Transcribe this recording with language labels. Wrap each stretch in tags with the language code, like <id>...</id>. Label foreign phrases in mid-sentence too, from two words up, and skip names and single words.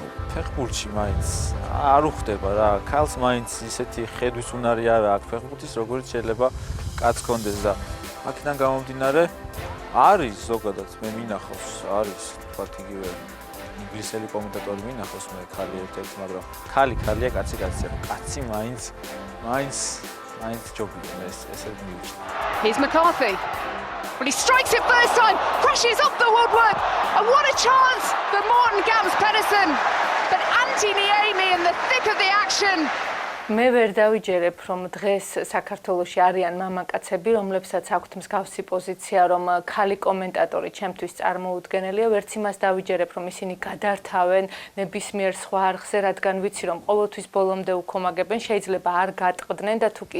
<ka>ფეხბურთში მაინც არ უხდება რა, ქალს მაინც ისეთი ხედვის უნარი არ აქვს ფეხბურთის, როგორც შეიძლება კაცს კონდეს და აქედან გამომდინარე არის ზოგადად მე მინახავს, არის თქვათ იგივე ინგლისელი კომენტატორი მინახავს მე ქალი ერთ-ერთი, მაგრამ ქალია, კაცია, კაცი მაინც ჯობია მე ესე მივიჭრა.</ka> <en>Here's McCarthy. Well, he strikes it first time, crashes off the woodwork, and what a chance for Morten Gams Pedersen. But Antti Niemi in the thick of the action.</en> <ka>მე ვერ დავიჯერებ, რომ დღეს საქართველოში არიან მამაკაცები, რომლებსაც აქვთ მსგავსი პოზიცია, რომ ქალი კომენტატორი ჩემთვის წარმოუდგენელია, ვერც იმას დავიჯერებ, რომ ისინი გადართავენ ნებისმიერ სხვა არხზე, რადგან ვიცი, რომ ყოველთვის ბოლომდე უქომაგებენ, შეიძლება არ გატყდნენ და თუ კი</ka>